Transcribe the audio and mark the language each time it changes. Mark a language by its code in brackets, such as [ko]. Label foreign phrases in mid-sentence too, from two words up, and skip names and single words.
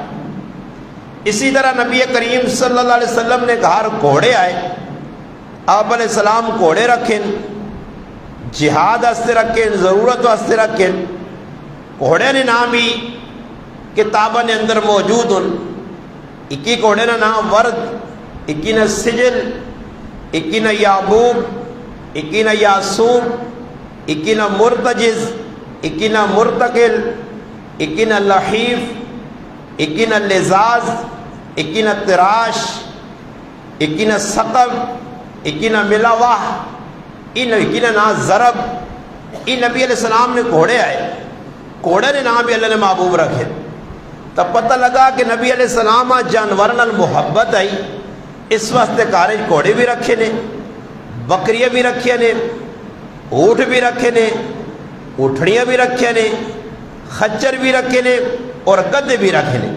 [hno] اسی طرح نبی کریم [ar] صلی اللہ علیہ وسلم [hno] نے گھر گھوڑے آئے، آپ [ar] علیہ السلام [hno] گھوڑے رکھیں، جہاد واسطے رکھیں، ضرورت واسطے رکھیں۔ گھوڑے نے نام بھی کتابوں نے اندر موجود ہیں، اکی گھوڑے نے نام ورد، اکی نے سجل، اکی نے یعبوب، اکی نے یاسوب، اکی نے مرتجز، اکی نے مرتقل، اکی نے لحیف، اکی نے لزاز، اکی نے تراش، اکی نے سقب، اکی نے ملاوح، اکی نے نا ضرب۔ یہ نبی [ar] علیہ السلام [hno] نے گھوڑے آئے، گھوڑے نے نام بھی اللہ نے محبوب رکھے۔ تب پتہ لگا کہ نبی [ar] علیہ السلام [hno] جانورن محبت آئی، اس واسطے کارج گھوڑے بھی رکھے نے، بکریاں بھی رکھے نے، اونٹ بھی رکھے نے، اٹھڑیاں بھی رکھے نے، خچر بھی رکھے نے اور گدے بھی رکھے نے۔